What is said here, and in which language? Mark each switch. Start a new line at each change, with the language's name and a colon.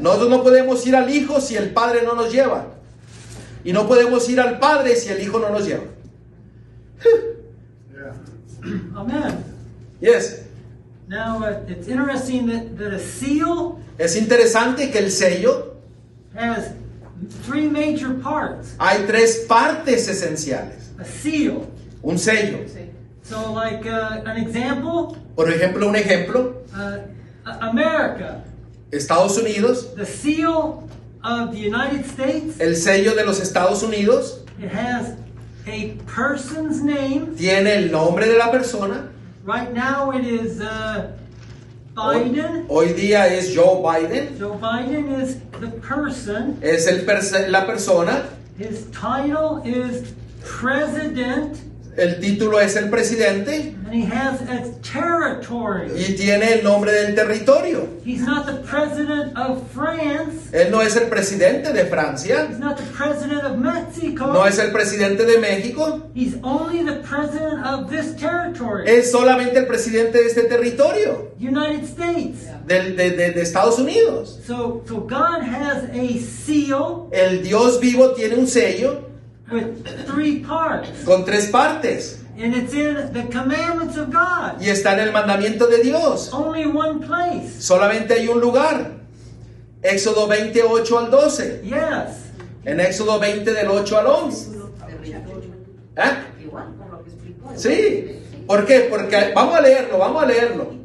Spanish: Nosotros no podemos ir al Hijo si el Padre no nos lleva. Y no podemos ir al Padre si el Hijo no nos lleva.
English: Amen. Yes. Now, it's interesting that a seal
Spanish: Es interesante que el sello,
English: has three major parts.
Spanish: hay tres partes esenciales.
English: A seal.
Spanish: Un sello.
English: So, like an example,
Spanish: Por ejemplo, un ejemplo,
English: America,
Spanish: Estados Unidos,
English: the seal of the United States,
Spanish: el sello de los Estados Unidos
English: it has a person's name.
Spanish: tiene el nombre de la persona.
English: Right now it is Biden.
Spanish: Hoy día es Joe Biden,
English: Joe Biden is the person.
Spanish: es la persona,
English: His title is President,
Spanish: el título es el presidente
English: and he has a territory.
Spanish: y tiene el nombre del territorio.
English: He's not the president of France.
Spanish: Él no es el presidente de Francia,
English: He's not the president of Mexico.
Spanish: no es el presidente de México,
English: He's only the president of this territory,
Spanish: es solamente el presidente de este territorio,
English: United States.
Spanish: de Estados Unidos.
English: So God has a seal
Spanish: El Dios vivo tiene un sello
English: with three parts,
Spanish: con tres partes
English: and it's in the commandments of God.
Spanish: y está en el mandamiento de Dios.
English: Only one place.
Spanish: Solamente hay un lugar. Éxodo 20, 8 al 12.
English: Yes.
Spanish: En Éxodo 20 del 8 al 11. ¿Eh? Igual con lo que explicó. Sí. ¿Por qué? Porque vamos a leerlo.